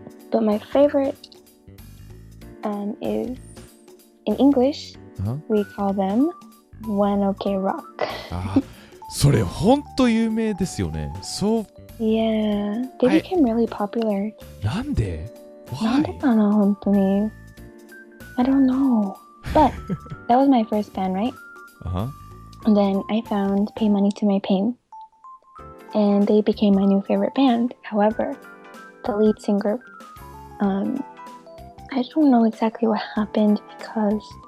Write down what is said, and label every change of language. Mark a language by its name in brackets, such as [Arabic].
[English] But my favorite is in English. We call them One OK Rock. [Japanese] それほんと有名ですよね。 [English] Yeah, they became really popular. [Japanese] なんで? [English] Why? [Japanese] なんでかな、本当に. [English] I don't know. But that was my first band, right? And then I found Pay Money to My Pain. And they became my new favorite band. However, the lead singer, I don't know exactly what happened because